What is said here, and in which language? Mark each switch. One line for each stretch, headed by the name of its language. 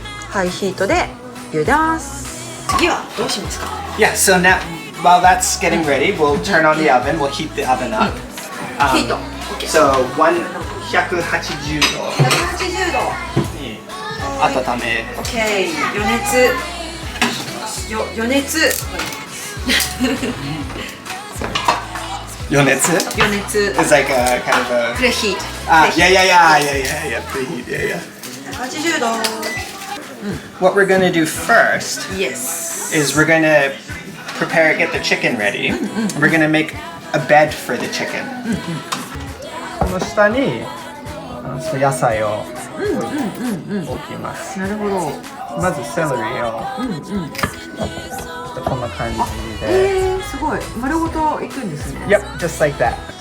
Japanese: ハイヒートで茹でます。次はどうしますか？
English: Yeah. So now, while that's getting ready, we'll turn on the oven. We'll heat the oven up.
Japanese: ヒート。
English: So 180度
Japanese: 180度。に温め。 OK。 余熱。余熱。余熱余熱。
English: It's like a kind of a.
Japanese: プレヒート。
English: Yeah. Preheat. Yeah.
Japanese: 180度。
English: What we're gonna do first Yes. is we're gonna get the chicken ready. We're gonna make a bed for the chicken.
Japanese: この下に野菜を置きます。なるほど。まずセロリをちょっとこんな感じで。すごい。丸ごといくんですね。
English: Yep, just like that.